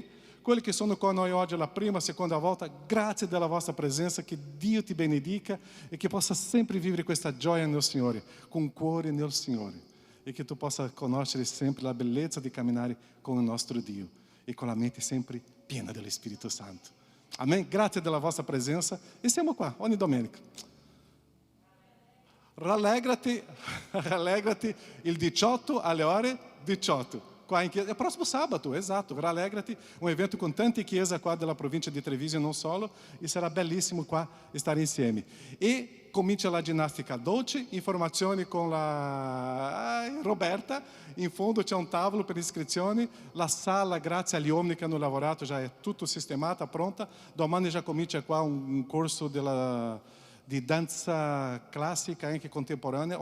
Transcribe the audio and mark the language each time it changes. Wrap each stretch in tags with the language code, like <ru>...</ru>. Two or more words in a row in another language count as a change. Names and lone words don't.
<it>Quelli che sono con noi oggi la prima, seconda volta, grazie della vostra presenza, che Dio ti benedica e che possa sempre vivere questa gioia nel Signore, con cuore nel Signore, e che tu possa conoscere sempre la bellezza di camminare con il nostro Dio e con la mente sempre piena dello Spirito Santo. Amen? Grazie della vostra presenza e siamo qua ogni domenica. Rallegrati il 18 alle ore 18. Qua in chiesa,</it> <pt>é próximo sábado,</pt> <it>esatto, rallegrati,</it> <pt>um evento com</pt> <it>tante chiese qua della provincia di Treviso e non solo, e sarà bellissimo qua stare insieme. E comincia la ginnastica dolce, informazioni con la Roberta, in fondo c'è un tavolo per iscrizioni, la sala, grazie agli uomini che hanno lavorato, già è tutto sistemata, pronta, domani già comincia qua un corso di danza classica anche contemporanea.</it>